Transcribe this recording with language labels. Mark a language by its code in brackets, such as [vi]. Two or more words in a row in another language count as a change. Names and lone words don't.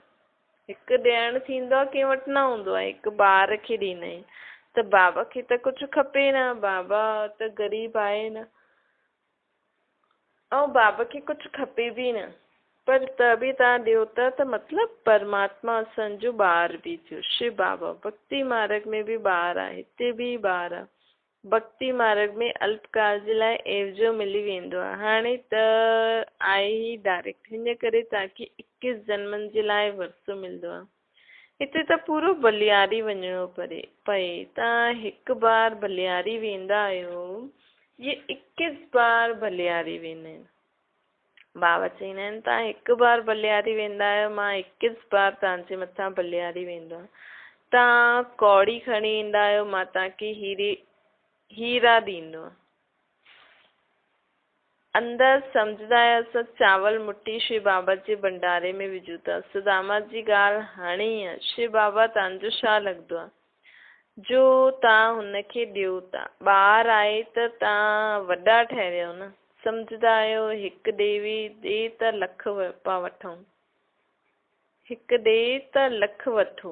[sd] हिकु ॾियणु थींदो आहे, कंहिं वटि न हूंदो आहे, हिकु ॿार खे ॾींदा आहिनि त बाबा खे त कुझु खपे न, बाबा त ग़रीब आहे न, ऐं बाबा खे कुझु खपे बि न, पर त बि तव्हां ॾियो त मतिलबु परमात्मा असांजो ॿार बि थियो। शिव बाबा भक्ति मार्ग में बि ॿार आहे, हिते बि ॿार आहे। भक्ति मार्ग में अल्पकाल जे लाइ एवजो मिली वेंदो आहे। हाणे त आहे ई डायरेक्ट, हिन करे तव्हांखे 21 जन्मनि जे लाइ वरसो मिलंदो आहे। हिते त पूरो बलियारी वञिणो पए। तव्हां हिकु बार बलियारी वेंदा आहियो, ये 21 बार बलियारी वेंदा आहिनि। बाबा चईंदा आहिनि तव्हां हिकु बार बलियारी वेंदा आहियो, मां 21 बार तव्हांजे मथां बलियारी वेंदो आहे। तव्हां कौड़ी खणी ईंदा आहियो, मां तव्हांखे हीरा ॾींदो आहे। अंदरि सम्झंदा आहियो असां चावल मुठी शिव बाबा जे भंडारे में विझूं था। सुदामा जी ॻाल्हि हाणे ई आहे, शिव बाबा तव्हांजो छा लॻंदो आहे जो तव्हां हुनखे ॾियो था। ॿार आहे त तव्हां वॾा ठहिरियो न। सम्झंदा आहियो हिकु ॾे त लख पिया वठूं, हिकु ॾे त लख वठो।